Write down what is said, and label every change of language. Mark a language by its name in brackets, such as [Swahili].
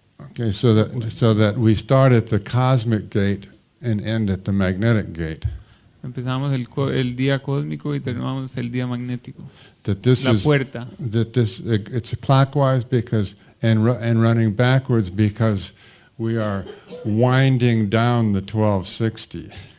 [English] Okay, so that we start at the cosmic gate and end at the magnetic gate. [Spanish] Empezamos el día cósmico y terminamos el día magnético. [English] That this [Spanish] La [English] is [Spanish] puerta. [English] that this it's clockwise because and running backwards because we are winding down the 1260.